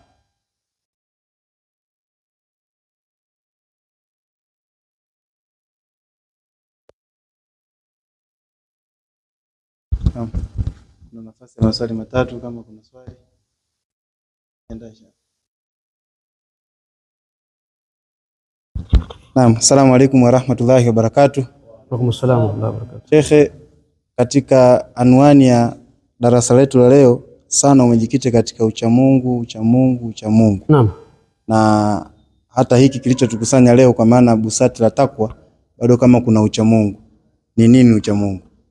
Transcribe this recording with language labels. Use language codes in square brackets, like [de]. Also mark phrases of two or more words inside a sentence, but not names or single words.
[sw] Kuna nafasi ya maswali matatu, kama kuna swali. Naam, [ar] السلام عليكم ورحمة الله وبركاته. وعليكم السلام ورحمة الله وبركاته. [sw] Shekhe, katika anwani ya darasa letu la leo sana umejikita katika uchamungu. Naam. Na hata hiki kilichotukusanya leo kwa maana busati la takwa, bado kama kuna uchamungu. Ni nini uchamungu?